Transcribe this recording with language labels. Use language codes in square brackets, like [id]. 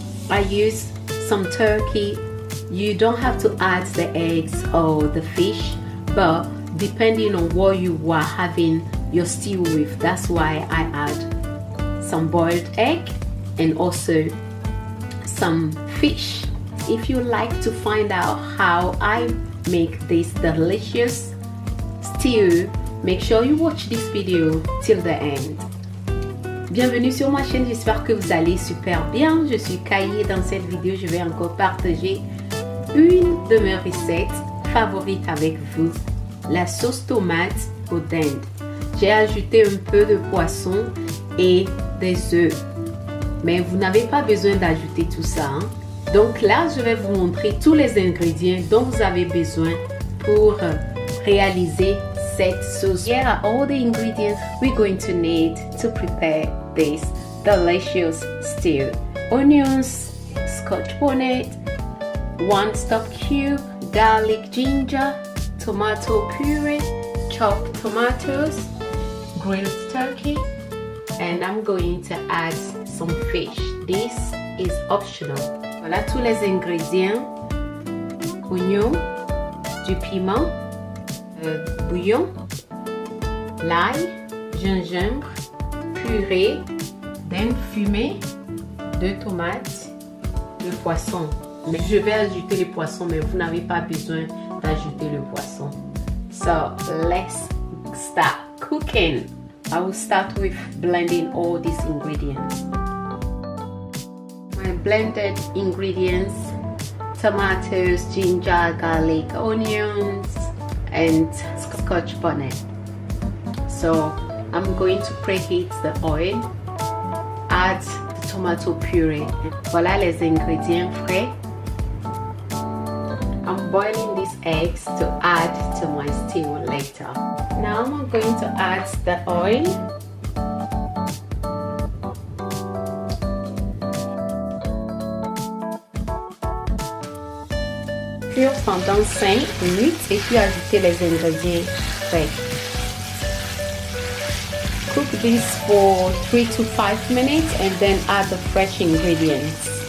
[en] I use some turkey. You don't have to add the eggs or the fish, but depending on what you are having your stew with, that's why I add some boiled egg and also some fish. If you like to find out how I make this delicious stew, make sure you watch this video till the end. [fr] Bienvenue sur ma chaîne, j'espère que vous allez super bien. Je suis Kayi et dans cette vidéo, je vais encore partager une de mes recettes favorites avec vous, la sauce tomate aux dindes. J'ai ajouté un peu de poisson et des œufs, mais vous n'avez pas besoin d'ajouter tout ça, hein? Donc là, je vais vous montrer tous les ingrédients dont vous avez besoin pour réaliser cette sauce. [en] Here are all the ingredients we're going to need to prepare this delicious stew. Onions, Scotch bonnet, 1 stock cube, garlic, ginger, tomato puree, chopped tomatoes, grilled turkey, and I'm going to add some fish. This is optional. [fr] Voilà tous les ingrédients: oignons, du piment, bouillon, l'ail, gingembre, purée, dinde fumée, 2 tomates, le poisson. Mais je vais ajouter le poisson, mais vous n'avez pas besoin d'ajouter le poisson. [en] So let's start cooking. I will start with blending all these ingredients. My blended ingredients: tomatoes, ginger, garlic, onions, and Scotch bonnet. So I'm going to preheat the oil, add the tomato puree. [fr] Voilà les ingrédients frais. [en] I'm boiling these eggs to add to my stew later. Now I'm going to add the oil. [fr] Cuire pendant 5 minutes et puis ajouter les ingrédients frais. [en] Cook this for 3 to 5 minutes and then add the fresh ingredients.